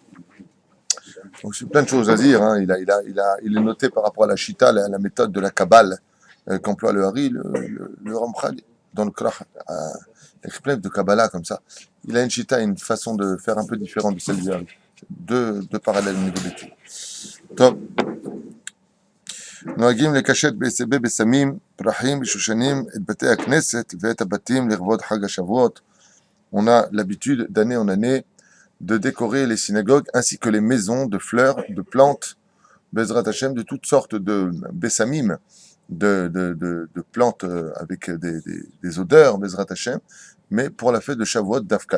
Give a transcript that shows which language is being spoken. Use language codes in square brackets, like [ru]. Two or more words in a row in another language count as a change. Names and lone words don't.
[fr] Donc c'est plein de choses à dire, hein. Il est noté par rapport à la Shita, la méthode de la Kabbale qu'emploie le Hari, le Ramchal, dans le Krach, plein de Kabbalah comme ça. Il a une Shita, une façon de faire un peu différente de celle du Hari. Deux parallèles au niveau d'études. Top. [he] נוהגים לקשט בסמים, פרחים ושושנים את בתי הכנסת ואת הבתים לכבוד חג השבועות. [fr] On a l'habitude d'année en année de décorer les synagogues ainsi que les maisons de fleurs, de plantes, [he] בעזרת השם, [fr] de toutes sortes de bessamim, de plantes avec des odeurs, [he] בעזרת השם, [fr] mais pour la fête de Shavuot d'Afka.